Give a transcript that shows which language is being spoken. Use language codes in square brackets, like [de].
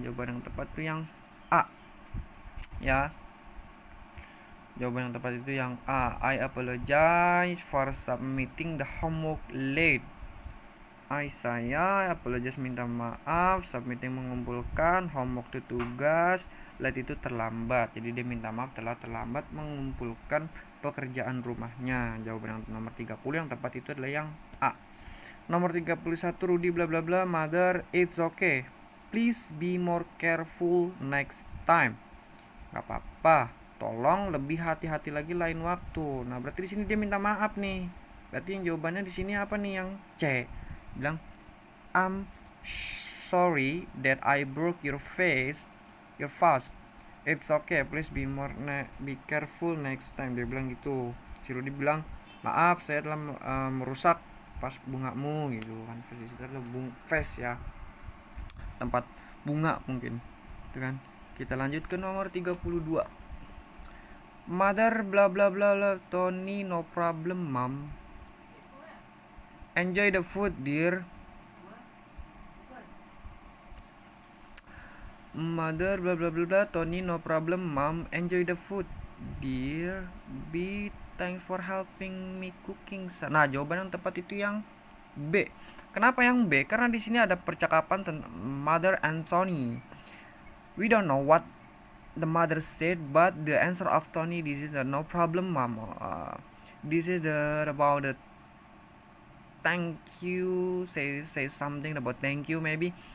[id] Jawaban yang tepat itu yang A. Ya. Jawaban yang tepat itu yang A. [en] I apologize for submitting the homework late. [id] Saya apologize minta maaf, submitting mengumpulkan, homework itu tugas, late itu terlambat. Jadi dia minta maaf telah terlambat mengumpulkan pekerjaan rumahnya. Jawaban yang nomor 30 yang tepat itu adalah yang A. [en] Nomor 31 Rudy bla bla bla. Mother, it's okay. Please be more careful next time. [id] Gak apa-apa. Tolong lebih hati-hati lagi lain waktu. Nah, berarti di sini dia minta maaf nih. Berarti yang jawabannya di sini apa nih, yang C. [en] Bilang I'm sorry that I broke your vase. It's okay, please be careful next time. [id] Dia bilang gitu. Si Rudy bilang maaf saya telah merusak pas bungamu gitu kan. Vase itu adalah vase ya, tempat bunga mungkin itu kan. Kita lanjut ke nomor 32. Mother bla bla bla bla. [en] Tony, no problem mom. Enjoy the food, dear. Mother bla bla bla bla. Tony no problem mom, enjoy the food. Dear B, thanks for helping me cooking. [id] Nah, jawaban yang tepat itu yang B. Kenapa yang B? Karena di sini ada percakapan tentang [en] mother and Tony. We don't know what the mother said, but the answer of Tony, this is a no problem mom. This is about the thank you, say something about thank you maybe.